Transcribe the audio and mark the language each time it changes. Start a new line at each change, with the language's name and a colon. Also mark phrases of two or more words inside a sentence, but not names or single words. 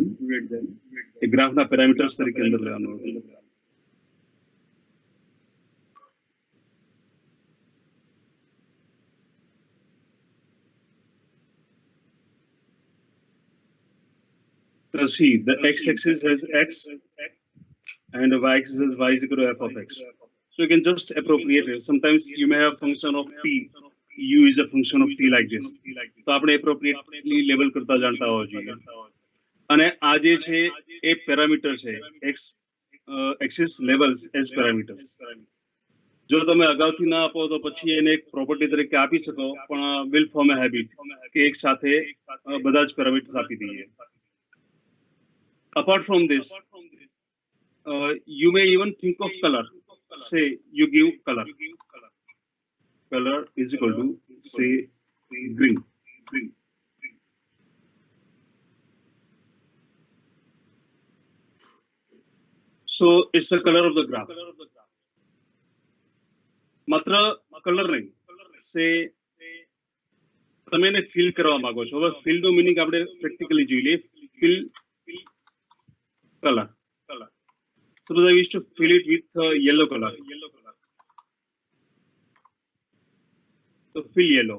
English: A graph
Gujarati: na parameters તરીકે અંદર લેવાનું.
English: So see, the x-axis has x and the y-axis has y is equal to f of x. So you can just appropriate it. Sometimes you may have function of t. U is a function of t like this.
Gujarati: તો આપણે
English: appropriately label
Gujarati: કરતા જાણતા હોવા જોઈએ. અને આ જે છે એ પેરામીટર છે
English: x axis labels as parameters.
Gujarati: જો તમે અગાઉથી ના આપો તો પછી એને એક પ્રોપર્ટી તરીકે આપી શકો પણ
English: will form a habit
Gujarati: કે એક સાથે બધા જ પેરામીટર્સ આપી દઈએ.
English: Apart from this, you may even think of color. Say you give color. Color is equal to say green. So it's the color of the graph.
Gujarati: માત્ર કલર નહીં સે તમે એને ફિલ કરવા માંગો છો. હવે ફિલ નું મીનિંગ આપણે પ્રેક્ટિકલી જોઈ લઈએ.
English: fill color. Suppose I wish to fill it with yellow color. So fill yellow.